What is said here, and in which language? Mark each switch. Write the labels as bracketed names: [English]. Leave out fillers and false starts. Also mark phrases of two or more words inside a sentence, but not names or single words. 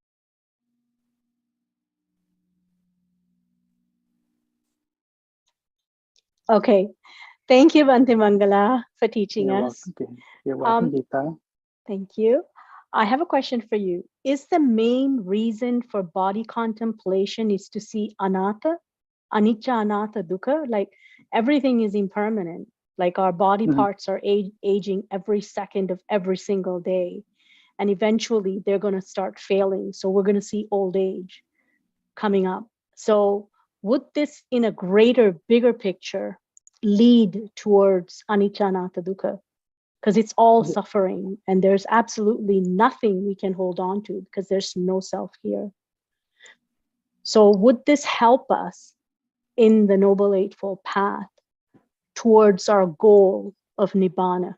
[English] Okay. Thank you, Bhante Mangala, for teaching us. You're welcome, Geeta. Thank you. I have a question for you. Is the main reason for body contemplation is to see [Pali] anatta, anicca, anatta, dukkha? [English] Like everything is impermanent. Like our body parts are aging every second of every single day. And eventually they're going to start failing. So we're going to see old age coming up. So would this, in a greater, bigger picture, lead towards [Pali] anicca, anatta, dukkha? [English] Because it's all suffering and there's absolutely nothing we can hold on to because there's no self here. So would this help us in the Noble Eightfold Path towards our goal of Nibbana?